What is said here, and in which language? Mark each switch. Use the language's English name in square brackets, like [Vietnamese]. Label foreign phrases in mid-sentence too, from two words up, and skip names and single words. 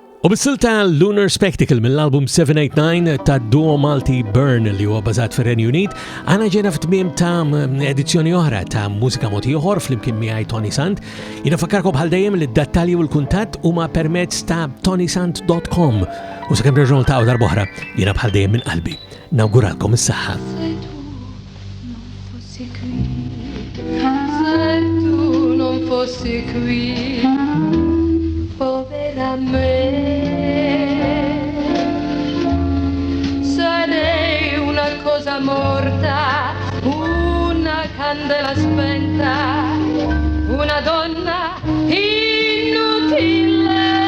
[Maltese] bis-silta Lunar Spectacle mill-album 789 ta' duo Malti Berne li huwa bażat fir-Renju Unit, għana ġena f'tmiem ta' edizzjoni oħra ta' Mużika mod ieħor flimkien miegħi Toni Sant. Jiena fakkarkom bħal dejjem li d-dettalji u l-kuntatt huma permezz ta' ToniSant.com u sakemm nerġgħu niltaqgħu darb'oħra jiena bħal dejjem minn qalbi. Nawguralkom is-saħħa. [Italian] Se tu non fossi qui, povera me, sarei una cosa morta, una candela spenta, una donna inutile.